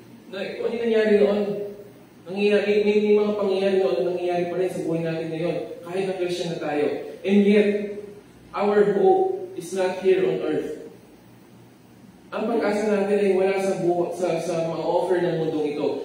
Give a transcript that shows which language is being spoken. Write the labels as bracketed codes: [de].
[tl] Na kung ano nangyari noon, nangyayari, may mga pangyayari noon na nangyayari pa rin sa buhay natin ngayon, kahit na Christian na tayo. [en] And yet, our hope is not here on earth. [tl] Ang pag-asa natin ay wala sa mga offer ng mundong ito.